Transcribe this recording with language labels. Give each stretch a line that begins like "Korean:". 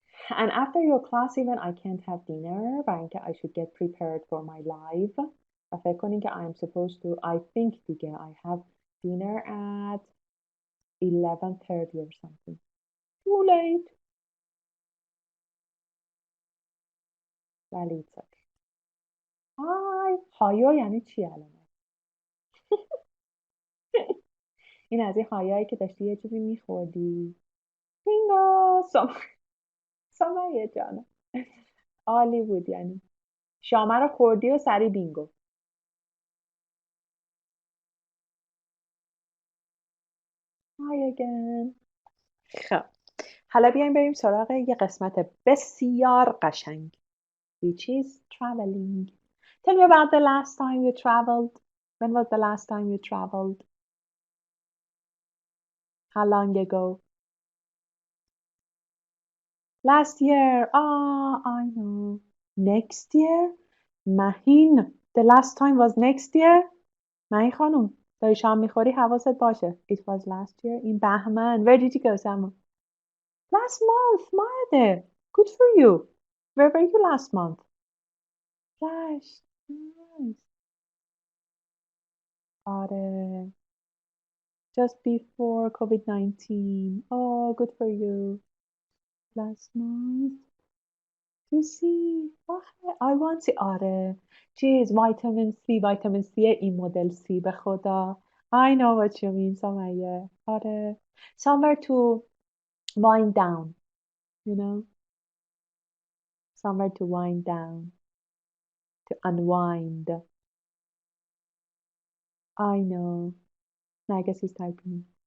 English: And after your class even I can't have dinner
Persian: برای اینکه
English: I should get prepared for my live
Persian: و فکر کنین که
English: I'm supposed to I think
Persian: دیگه
English: I have dinner at 11:30 or something. Too late.
Persian: ولی
English: it's okay.
Persian: هایا یعنی چی الان؟ این از این هایایی که داشتی یه چیزی میخوردی. بینگو سمیه جانم عالی بود یعنی شامه رو خوردی و سری بینگو.
English: Hi again.
Persian: خب حالا بیایم بریم سراغ یه قسمت بسیار قشنگ
English: which is traveling. Tell me about the last time you traveled. When was the last time you traveled? How long ago? Last year. I know. Next year? مهین. The last time was next year?
Persian: مهین خانم داری شام میخوری حواست باشه.
English: It was last year in بهمن. Where did you go, Samu? Last month. ماهده. Good for you. Where were you last month? Gosh. Nice.
Persian: آره.
English: Just before COVID-19. Oh, good for you. Last month. To see.
Persian: آخه
English: I want C.
Persian: آره چیز ویتامین C این مدل C به خدا.
English: I know what you mean سمیه.
Persian: آره
English: somewhere to wind down, you know, somewhere to wind down, to unwind. I know. Nagas is typing.